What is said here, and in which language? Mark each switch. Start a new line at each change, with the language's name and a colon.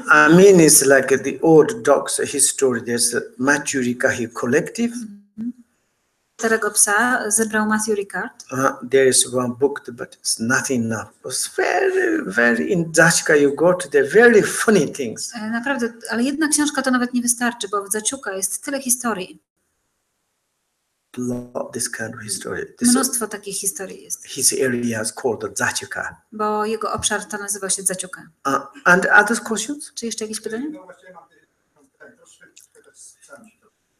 English: I mean, it's like the old dog's history. There's a Maturikahi collective.
Polish: starego psa zebrał Matthew Ricard.
English: There is one book, but it's not enough. It's very in Dachka you go to the very funny things.
Polish: Naprawdę, ale jedna książka to nawet nie wystarczy, bo w Zaciuka jest tyle historii.
English: Love this kind of history.
Polish: Mnóstwo takich historii jest.
English: His area is called the Zachuka.
Polish: Bo jego obszar to nazywa się Zaciuka.
English: And other questions?
Polish: Czy jeszcze jakieś pytania? No właśnie mam troszkę sam się to.